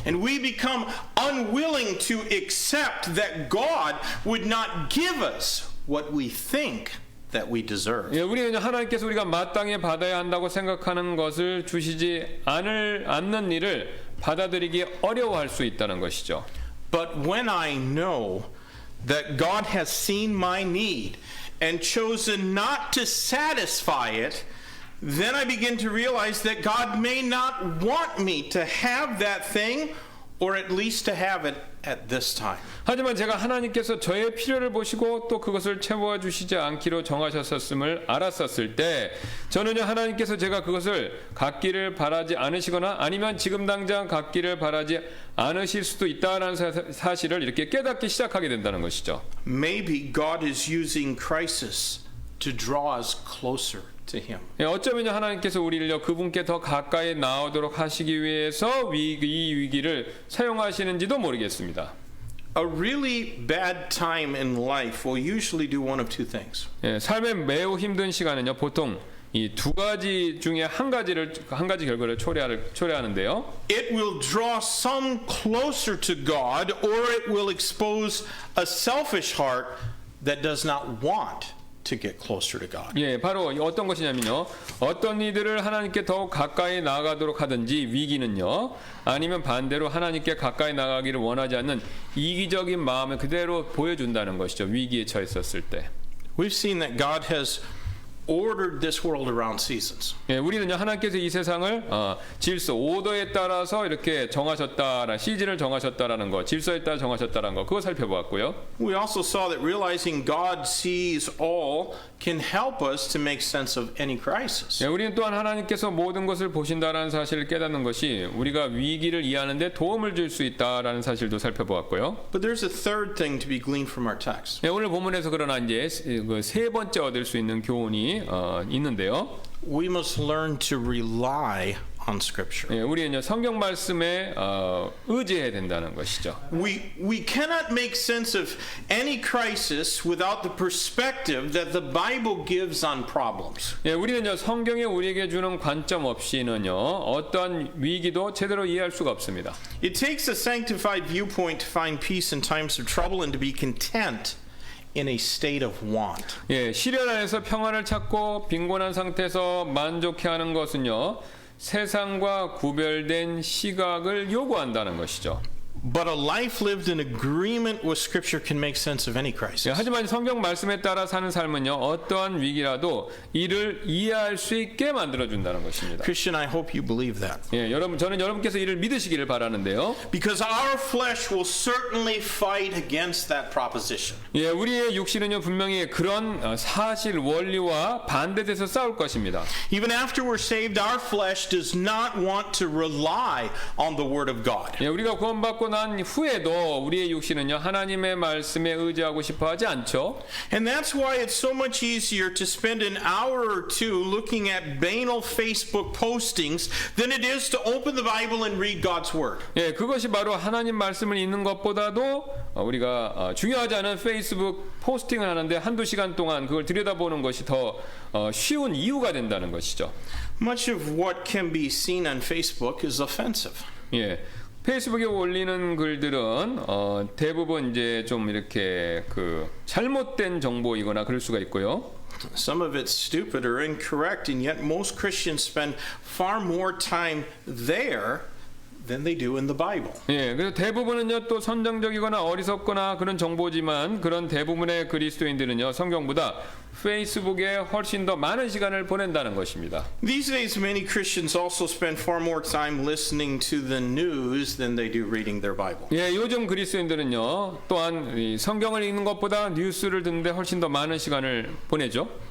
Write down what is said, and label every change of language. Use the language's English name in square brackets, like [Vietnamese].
[English] And we become unwilling to accept that God would not give us what we think that we deserve. [Korean] 예, 우리는 하나님께서 우리가 마땅히 받아야 한다고 생각하는 것을 주시지 않는 일을 받아들이기 어려워할 수 있다는 것이죠. [English] But when I know that God has seen my need and chosen not to satisfy it, then I begin to realize that God may not want me to have that thing, or at least to have it at this time. [Korean] 하지만 제가 하나님께서 저의 필요를 보시고 또 그것을 채워주시지 않기로 정하셨음을 알았었을 때 저는요 하나님께서 제가 그것을 갖기를 바라지 않으시거나 아니면 지금 당장 갖기를 바라지 않으실 수도 있다는 사실을 이렇게 깨닫기 시작하게 된다는 것이죠. [English] Maybe God is using crisis to draw us closer to Him. [Korean] 예, 어쩌면 하나님께서 우리를요 그분께 더 가까이 나오도록 하시기 위해서 이 위기를 사용하시는지도 모르겠습니다. [English] A really bad time in life will usually do one of two things. [Korean] 예, 삶의 매우 힘든 시간은요 보통 이 두 가지 중에 한 가지 결과를 초래하는데요. [English] It will draw some closer to God, or it will expose a selfish heart that does not want to get closer to God. [Korean] 예, 바로 어떤 것이냐면요. 어떤 이들을 하나님께 더욱 가까이 나아가도록 하든지 위기는요. 아니면 반대로 하나님께 가까이 나가기를 원하지 않는 이기적인 마음을 그대로 보여준다는 것이죠. 위기에 처했었을 때. [English] We've seen that God has ordered this world around seasons. [Korean] 예, 우리는요 하나님께서 이 세상을 질서, 오더에 따라서 이렇게 정하셨다라, 시즌을 정하셨다라는 거, 질서에 따라 정하셨다라는 거, 그거 살펴보았고요. [English] We also saw that realizing God sees all can help us to make sense of any crisis. [Korean] 예, 우리는 또한 하나님께서 모든 것을 보신다라는 사실을 깨닫는 것이 우리가 위기를 이해하는데 도움을 줄 수 있다라는 사실도 살펴보았고요. [English] But there's a third thing to be gleaned from our text. [Korean] 예, 오늘 본문에서 그러나 이제 세 번째 얻을 수 있는 교훈이 있는데요. [English] We must learn to rely on Scripture. [Korean] 예, 우리는요 성경 말씀에 의지해야 된다는 것이죠. [English] We cannot make sense of any crisis without the perspective that the Bible gives on problems. [Korean] 예, 우리는요 성경이 우리에게 주는 관점 없이는요 어떠한 위기도 제대로 이해할 수가 없습니다. [English] It takes a sanctified viewpoint to find peace in times of trouble and to be content in a state of want. [Korean] 예, 시련 안에서 평안을 찾고 빈곤한 상태에서 만족해하는 것은요 세상과 구별된 시각을 요구한다는 것이죠. [English] But a life lived in agreement with Scripture can make sense of any crisis. [Korean] 예, 하지만 성경 말씀에 따라 사는 삶은요 어떠한 위기라도 이를 이해할 수 있게 만들어준다는 것입니다. [English] Christian, I hope you believe that. [Korean] 예, 여러분 저는 여러분께서 이를 믿으시기를 바라는데요. [English] Because our flesh will certainly fight against that proposition. [Korean] 예, 우리의 육신은요 분명히 그런 사실 원리와 반대돼서 싸울 것입니다. [English] Even after we're saved, our flesh does not want to rely on the Word of God. [Korean] 예, 우리가 구원받고 난 후에도 우리의 육신은요 하나님의 말씀에 의지하고 싶어하지 않죠. [English] And that's why it's so much easier to spend an hour or two looking at banal Facebook postings than it is to open the Bible and read God's Word. [Korean] 예, 그것이 바로 하나님 말씀을 읽는 것보다도 우리가 중요하지 않은 페이스북 포스팅을 하는데 한두 시간 동안 그걸 들여다보는 것이 더 쉬운 이유가 된다는 것이죠. [English] Much of what can be seen on Facebook is offensive. [Korean] 예. 페이스북에 올리는 글들은 대부분 이제 좀 이렇게 그 잘못된 정보이거나 그럴 수가 있고요. [English] Some of it's stupid or incorrect, and yet most Christians spend far more time there than they do in the Bible. [Korean] 예, 그래서 대부분은요 또 선정적이거나 어리석거나 그런 정보지만 그런 대부분의 그리스도인들은요 성경보다 페이스북에 훨씬 더 많은 시간을 보낸다는 것입니다. [English] These days, many Christians also spend far more time listening to the news than they do reading their Bible. [Korean] 예, 요즘 그리스도인들은요 또한 이 성경을 읽는 것보다 뉴스를 듣는데 훨씬 더 많은 시간을 보내죠.